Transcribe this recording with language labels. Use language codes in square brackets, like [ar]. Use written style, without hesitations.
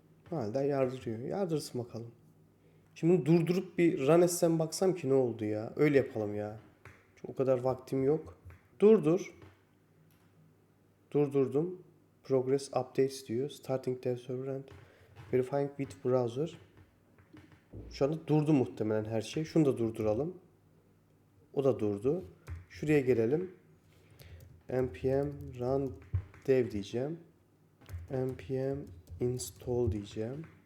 [tr] Hala yardırıyor. Yardırsın bakalım. Şimdi durdurup bir run etsem baksam ki ne oldu ya. Öyle yapalım ya. Çünkü o kadar vaktim yok. Durdur. Durdurdum. [en] Progress updates [tr] diyor. [en] Starting dev server and verifying with browser. [tr] Şu anda durdu muhtemelen her şey. Şunu da durduralım. O da durdu. Şuraya gelelim. [en] npm run dev [tr] diyeceğim. [en] npm install [tr] diyeceğim.